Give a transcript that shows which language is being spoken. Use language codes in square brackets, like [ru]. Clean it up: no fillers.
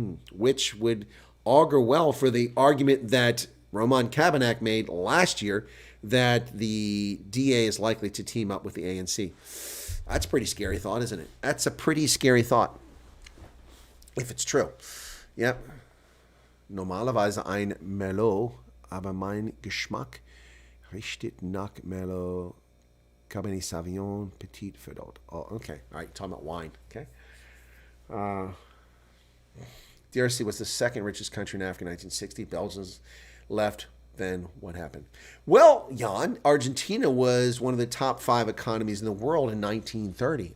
[en] Which would augur well for the argument that Roman Kabanak made last year that the DA is likely to team up with the ANC. That's a pretty scary thought, isn't it? That's a pretty scary thought, if it's true. Yep. [de] Normalerweise ein Merlot, aber mein Geschmack richtet nach Merlot Cabernet Sauvignon Petit Verdot. [en] Oh, okay. All right, talking about wine. Okay. DRC was the second richest country in Africa in 1960. Belgium's left. Then what happened? Well, Jan, Argentina was one of the top 5 economies in the world in 1930.